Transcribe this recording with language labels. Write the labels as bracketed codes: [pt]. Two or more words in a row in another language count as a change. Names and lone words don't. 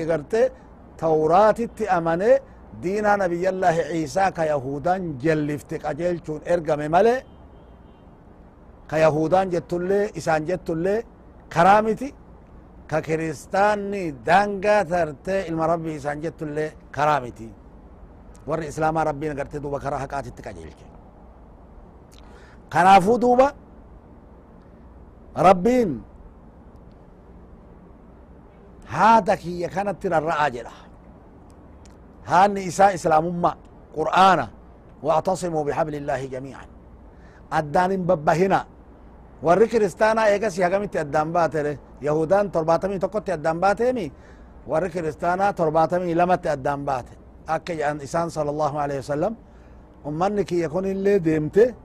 [om] garte tawraatitti amane diinaa nabiyyallaahi ciisaa ka yahudan jellifte qajeelchuun ergame male ka yahudan jettullee isaan jettullee karaa miti ka kiristaanni dangaa tarte ilma rabbii isaan jettullee karaa miti warri islaamaa rabbiin agarte duuba karaa haqaatitti qajeelche kanaafuu duuba rabbiin haada kiyya kanatti rarra'a jedha haanni isaa islaamummaa qur'aana [ar] واعتصموا بحبل الله جميعا [om] addaan hin babbahina warri kiristaanaa eegasi hagamitti addaan baate yahudaan 71tti addaan baateemi warri kiristaanaa 72tti addaan baate akka jedhan isaan [ar] صلى الله عليه وسلم [om] ummanni kiyya kun illee deemte